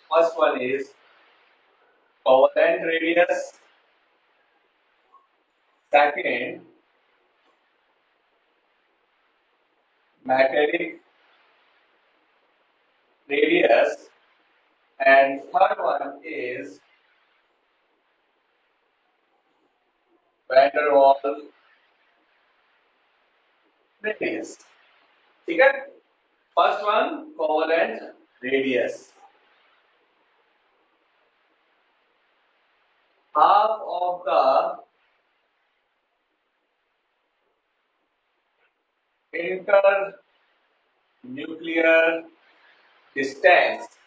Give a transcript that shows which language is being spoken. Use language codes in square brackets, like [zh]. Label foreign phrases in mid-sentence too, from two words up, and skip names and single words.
[en] First one is covalent radius, second metallic radius, and third one is van der Waals radius. [hi] ठीक है? [en] First one covalent radius. Half of the internuclear distance